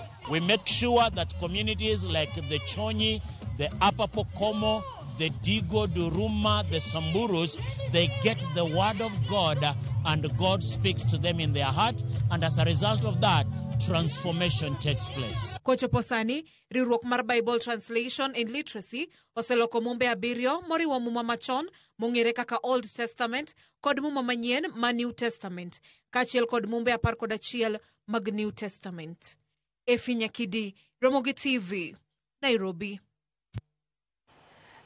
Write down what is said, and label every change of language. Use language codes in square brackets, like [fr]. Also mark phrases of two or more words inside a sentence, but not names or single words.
[en] We make sure that communities like the Chonyi, the Upper Pokomo, the Digo, Duruma, the Samburus, they get the word of God and God speaks to them in their heart. And as a result of that, transformation takes place. [luo] Kochopo sani, riwruok mar Bible Translation in Literacy oseloko mumbe abiriyo moriwo muma machon mong'ere kaka Old Testament kod muma manyien ma New Testament kaachiel kod mumbe 11 mag New Testament. Efi Nyakidi, Ramogi TV, Nairobi.